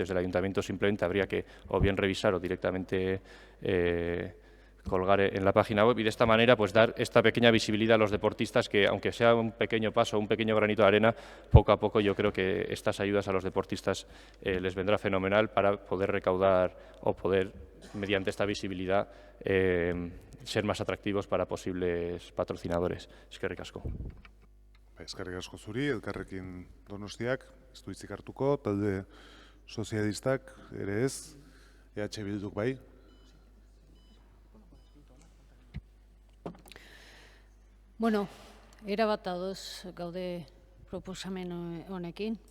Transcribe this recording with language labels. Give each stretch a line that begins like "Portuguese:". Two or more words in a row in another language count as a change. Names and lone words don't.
Spanish: Desde el ayuntamiento simplemente habría que o bien revisar o directamente colgar en la página web, y de esta manera pues dar esta pequeña visibilidad a los deportistas, que aunque sea un pequeño paso, un pequeño granito de arena, poco a poco yo creo que estas ayudas a los deportistas les vendrá fenomenal para poder recaudar o poder, mediante esta visibilidad, ser más atractivos para posibles patrocinadores.
Basque: Eskerrik asko. Eskerrik asko zuri, Elkarrekin Donostiak, ez du hitzik hartuko, talde sozialistak ere ez, EH Bilduk bai. Bueno, erabat ados gaude proposamen honekin.